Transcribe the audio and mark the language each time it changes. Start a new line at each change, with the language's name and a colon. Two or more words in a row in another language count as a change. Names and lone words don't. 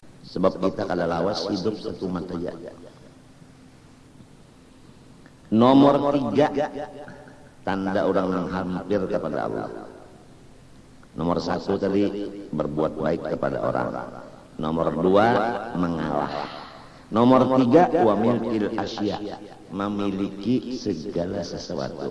Banjar: Sebab kita kada lawas hidup satu mata ya.
Indonesian: Nomor 3 tanda orang yang hampir kepada Allah. Nomor 1 tadi berbuat baik kepada orang. Nomor 2 mengalah. Nomor 3
Arabic: وملك الأشياء,
Indonesian: memiliki segala sesuatu.